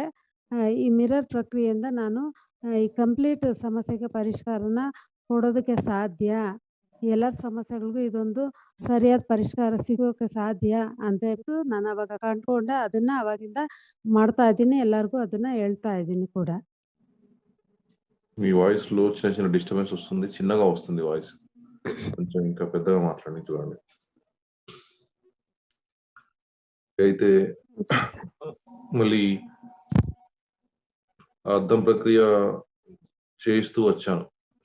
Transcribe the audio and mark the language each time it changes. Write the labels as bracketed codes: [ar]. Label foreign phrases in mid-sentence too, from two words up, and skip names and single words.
[kn] ಈ ಮಿರರ್ ಪ್ರಕ್ರಿಯೆಯಿಂದ ನಾನು ಈ ಕಂಪ್ಲೀಟ್ ಸಮಸ್ಯೆಗೆ ಪರಿಷ್ಕಾರನ ಕೊಡೋದಕ್ಕೆ ಸಾಧ್ಯ. ಎಲ್ಲರ ಸಮಸ್ಯೆಗಳಿಗೂ ಇದೊಂದು ಸರಿಯಾದ ಪರಿಷ್ಕಾರ ಸಿಗೋಕೆ ಸಾಧ್ಯ ಅಂತ ಹೇಳ್ಬಿಟ್ಟು ನಾನು ಅವಾಗ ಕಂಡ್ಕೊಂಡೆ. ಅದನ್ನ ಅವಾಗಿಂದ ಮಾಡ್ತಾ ಇದ್ದೀನಿ. ಎಲ್ಲರಿಗೂ ಅದನ್ನ ಹೇಳ್ತಾ ಇದ್ದೀನಿ ಕೂಡ. [te] మీ వాయిస్‌లో చిన్న చిన్న డిస్టర్బెన్స్ వస్తుంది. చిన్నగా వస్తుంది వాయిస్. కొంచెం ఇంకా పెద్దగా మాట్లాడండి చూడండి. అయితే [en] okay sir. [te] మళ్ళీ ఆ అద్దం ప్రక్రియ చేయిస్తూ వచ్చాను.